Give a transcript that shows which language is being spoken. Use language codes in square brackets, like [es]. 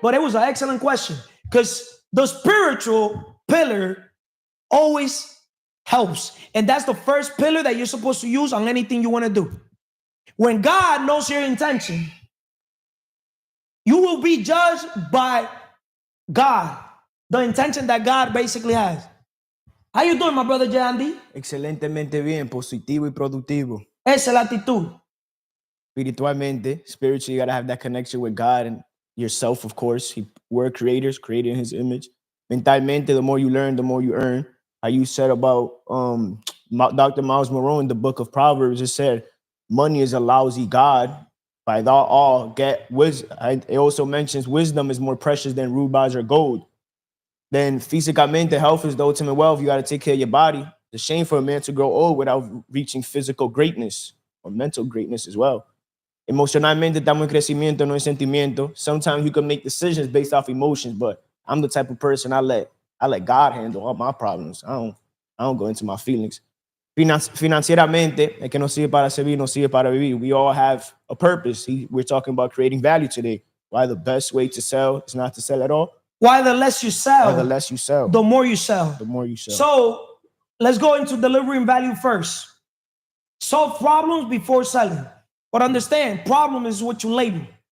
[en] But it was an excellent question because the spiritual pillar always helps. And that's the first pillar that you're supposed to use on anything you want to do. When God knows your intention, you will be judged by God, the intention that God basically has. How you doing, my brother J. Andy? [es] Excelentemente bien, positivo y productivo. Esa es la actitud. [en] Espiritualmente, spiritually, you gotta have that connection with God and yourself, of course. We're creators, created in His image. Mentalmente, the more you learn, the more you earn. how you said about Dr. Miles Monroe in the book of Proverbs. It said, money is a lousy god. By thou all get wisdom. It also mentions wisdom is more precious than rubies or gold. Then físicamente, health is the ultimate wealth. You got to take care of your body. It's a shame for a man to grow old without reaching physical greatness or mental greatness as well. [es] Emocionalmente estamos en crecimiento, no en sentimiento. [en] Sometimes you can make decisions based off emotions, but I'm the type of person I let God handle all my problems. I don't go into my feelings. [es] Financieramente, el que no sirve para servir, no sirve para vivir. [en] We all have a purpose. We're talking about creating value today. Why the best way to sell is not to sell at all? Why the less you sell, Why the less you sell, the more you sell. the more you sell. So let's go into delivering value first. Solve problems before selling. But understand, problem is what you label.